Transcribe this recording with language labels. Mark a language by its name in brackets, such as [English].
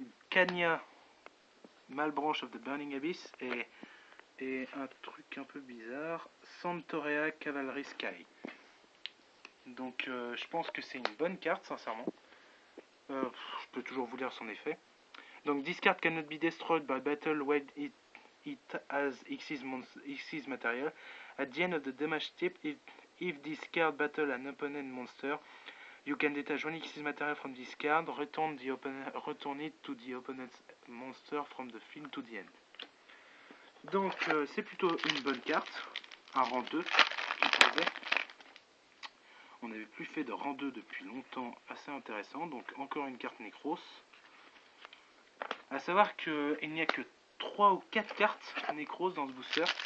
[French] Kanya, Malbranche of the Burning Abyss, et un truc un peu bizarre, Santorea Cavalry Sky. Donc je pense que c'est une bonne carte, sincèrement. Je peux toujours vous lire son effet. [English] Donc this card cannot be destroyed by battle when it has Xyz material. At the end of the damage step, if this card battle an opponent monster, you can detach one Xyz material from this card, return it to the opponent's monster from the field to the end. [French] Donc c'est plutôt une bonne carte, un rang 2 qui faisait. On n'avait plus fait de rang 2 depuis longtemps, assez intéressant. Donc encore une carte Necros. A savoir qu'il n'y a que 3 ou 4 cartes Necros dans ce booster.